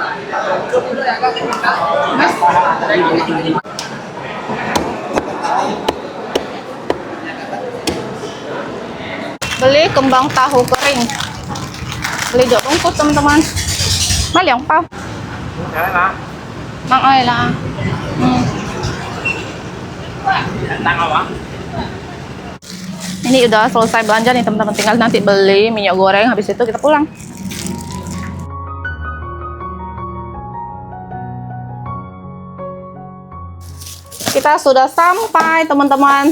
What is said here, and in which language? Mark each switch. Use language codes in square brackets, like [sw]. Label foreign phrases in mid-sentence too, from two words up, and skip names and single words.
[id] Beli kembang tahu kering. Beli 2 bungkus teman-teman. Mal yang pau. Mang ơi là. Ini udah selesai belanja nih teman-teman, tinggal nanti beli minyak goreng, habis itu kita pulang. Kita sudah sampai teman-teman.